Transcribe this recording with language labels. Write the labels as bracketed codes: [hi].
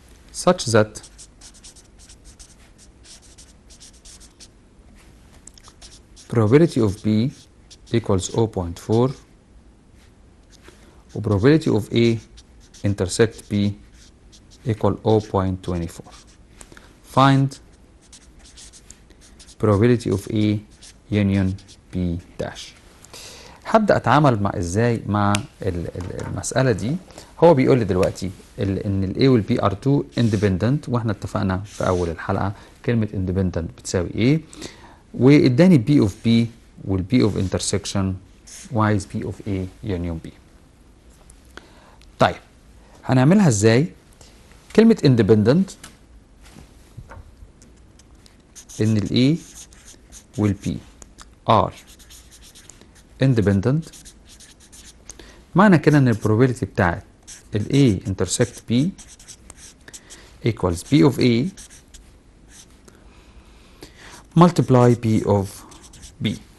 [en] such that probability of B equals 0.4 و probability of A intersect B equal 0.24. Find probability of A union B dash. [ar] هبدأ أتعامل ازاي مع المسألة دي. هو بيقول لي دلوقتي ان ال A وال B [en] are two independent [ar] واحنا اتفقنا في أول الحلقة كلمة independent بتساوي ايه، واداني B of B وال B of intersection وعايز B of A union B. طيب هنعملها ازاي؟ كلمة independent ان ال A وال B are independent معنى كده ان البروبابيلتي بتاعت ال A intersect B [en] equals B of A multiply B of B.